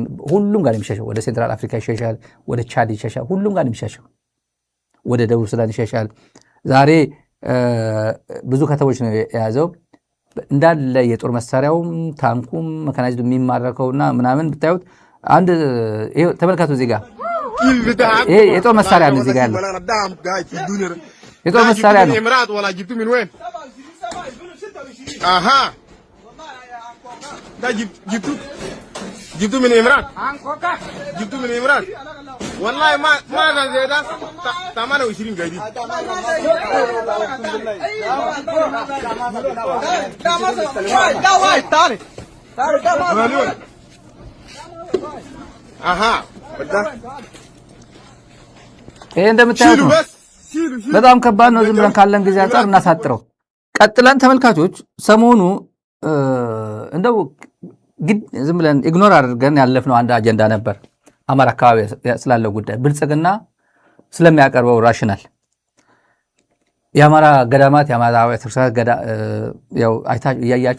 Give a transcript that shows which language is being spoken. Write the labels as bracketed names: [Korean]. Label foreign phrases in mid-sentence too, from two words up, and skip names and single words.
[Amharic] ሁሉም ጋር የሚሸሻው፣ ወደ ሴንትራል አፍሪካ ይሸሻል፣ ወደ ቻድ ይሸሻል፣ ሁሉም ጋር የሚሸሻው፣ ወደ ደቡብ ሱዳን ይሸሻል። ዛሬ ብዙ ከተሞች ነው የያዘው። እንዳለ የጦር መሳሪያውም ታንኩም መካናይዝዱ የሚማረከውና ምናምን ብታዩት አንድ ተመልከቱ። እዚህ ጋር ይሄ የጦር መሳሪያ ነው። እዚህ ጋር ያለው የጦር መሳሪያ ነው። [Arabic] آها. دا جبتو من عمران. جبتو من عمران. والله ما كان زيادة تمانية 20 قدي. Aha. [Amharic] ይሄ እንደምታዩት ነው። በጣም ከባድ ነው። ዝም ብለን ካለን ጊዜ አንፃር እናሳጥረው። ቀጥለን ተመልካቾች ሰሞኑ እንደው ዝም ብለን ኢግኖር አድርገን ያለፍነው አንድ አጀንዳ ነበር። አማራ አካባቢ ስላለው ጉዳይ ብልጽግና ስለሚያቀርበው ራሽናል የአማራ ገዳማት የአማራ ቤተክርስቲያን ያው እያያችሁ